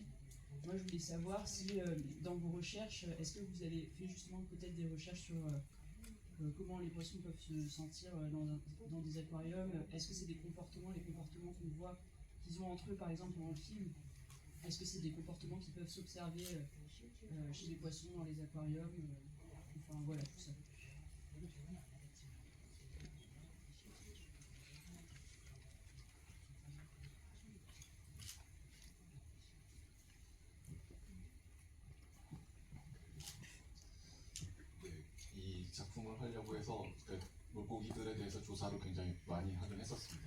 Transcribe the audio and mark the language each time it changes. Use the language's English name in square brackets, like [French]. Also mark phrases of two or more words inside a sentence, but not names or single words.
[French] Moi je voulais savoir si dans vos recherches, est-ce que vous avez fait justement peut-être des recherches sur comment les poissons peuvent se sentir dans des aquariums. Est-ce que c'est les comportements qu'on voit qu'ils ont entre eux par exemple dans le film? Est-ce que c'est des comportements qui peuvent s'observer chez les poissons dans les aquariums? Enfin voilà, tout ça. [Korean] 이 작품을 하려고 해서 물고기들에 대해서 조사를 굉장히 많이 하긴 했었습니다.